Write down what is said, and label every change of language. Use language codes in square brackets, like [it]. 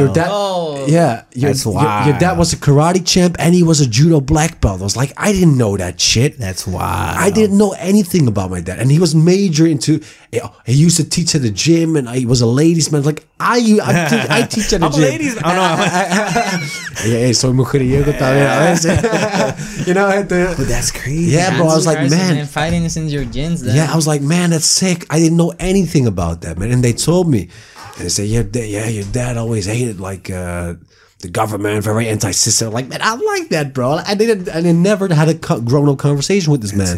[en] Your dad, that's wild. Your dad was a karate champ, and he was a judo black belt. I was like, I didn't know that shit. That's wild. I didn't know anything about my dad, and he was major into. He used to teach at the gym, and he was a ladies' man. Like I teach at the gym. Ladies, [es] soy mujeriego también. [en] You know, but that's crazy. Yeah, bro. I was like, man, fighting is in your genes. Then. Yeah, I was like, man, that's sick. I didn't know anything about that, man. And they told me, and they said, your dad always hated like the government, very anti-system. Like, man, I like that, bro. I never had a grown-up conversation with this man.